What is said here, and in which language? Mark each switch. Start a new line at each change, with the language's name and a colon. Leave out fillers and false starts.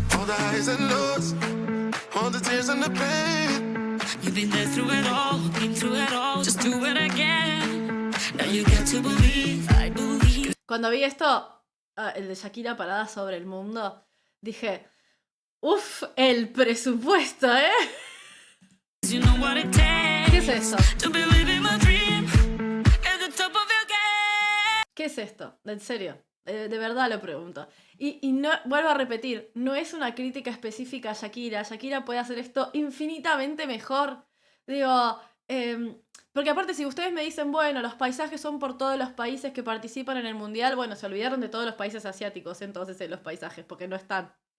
English: Highs and lows, all the tears and the pain. You've been there through it all, been through it all. Just do it again. Now you get to believe, I believe.
Spanish: Cuando vi esto, el de Shakira parada sobre el mundo, dije, uff, el presupuesto, ¿eh?
English: You know what it takes.
Spanish: ¿Qué es eso?
English: To believe in my dream, at the top of your game.
Spanish: ¿Qué es esto? En serio. De verdad lo pregunto. Y no, vuelvo a repetir, no es una crítica específica a Shakira. Shakira puede hacer esto infinitamente mejor. Digo, porque aparte si ustedes me dicen, bueno, los paisajes son por todos los países que participan en el mundial, bueno, se olvidaron de todos los países asiáticos entonces en los paisajes, porque no están.